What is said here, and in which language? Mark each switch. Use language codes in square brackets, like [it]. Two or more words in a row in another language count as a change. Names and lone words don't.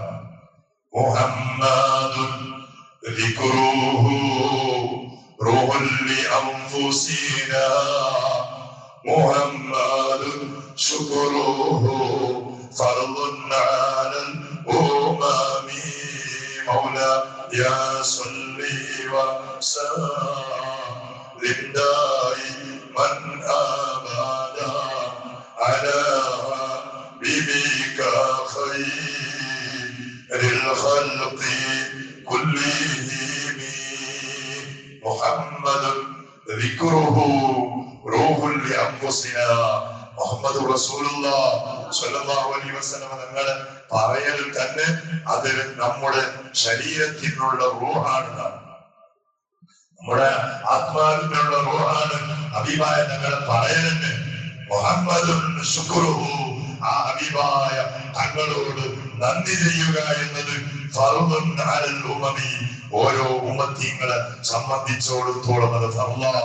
[ar] محمد ذكره روح لأنفسنا محمد شكره فرض على الأمم مولاي صل وسلم دائما أبدا على بك خير الخلق كلهم محمد ذكره روح لأنفسنا [ml] മുഹമ്മദ് [ar] رسول الله صلى الله عليه وسلم [ml] തങ്ങളെ പറയൽ തന്നെ അത് നമ്മുടെ ശരീരത്തിനുള്ള റൂഹാണ്, നമ്മുടെ ആത്മാവിനുള്ള റൂഹാണ്. ഹബീബായ തങ്ങളെ പറയലെന്ന് [ar] محمد شكره, [ml] ആ ഹബീബായ തങ്ങളോട് നന്ദി ചെയ്യുക എന്നത് [ar] فرض على الأمم, [ml] ഓരോ ഉമ്മത്തിങ്ങളെ സംബന്ധിച്ചിടത്തോളം അത് ഫർളാണ്.